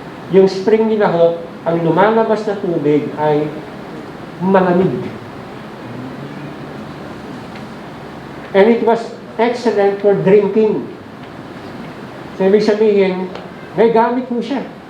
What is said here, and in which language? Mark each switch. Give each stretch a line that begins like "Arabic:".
Filipino: Yung spring nila ho, ang lumalabas na tubig ay malamig.
English: And it was excellent for drinking.
Filipino: So, ibig sabihin, may gamit mo siya.